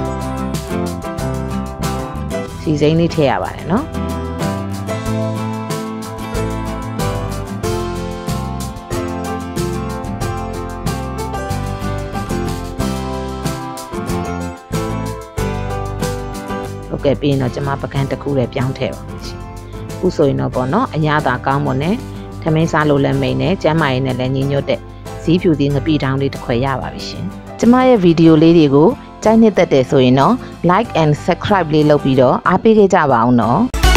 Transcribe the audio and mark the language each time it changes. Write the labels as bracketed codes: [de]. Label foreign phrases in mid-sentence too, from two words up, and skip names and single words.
[my] စီစိမ့်လေးထည့်ရပါတယ်နော်ကဲပြီးရင်တော့ကျွန်မပကံတစ်ခုလည်းပြောင်းထ ည့်ပါမယ်ရှင်ခုဆိုရင်တော့ပေါ့နော်အရသာကောင်းမွန်နဲ့ထမင်းစားလို့လည်းမိန်နဲ့ကျမ်းမာရေးနဲ့လည်းညီညွတ်တဲ့ဇီးဖြူသီးငပိတောင်းလေးတစ်ခွက်ရပါပြီရှင်ကျမရဲ့ဗီဒီယိုလေးတွေကိုကြိုက်နှစ်သက်တယ်ဆိုရင်တော့ [en] like and subscribe [my] လေးလုပ်ပြီးတော့အားပေးခဲ့ကြပါအောင်နော်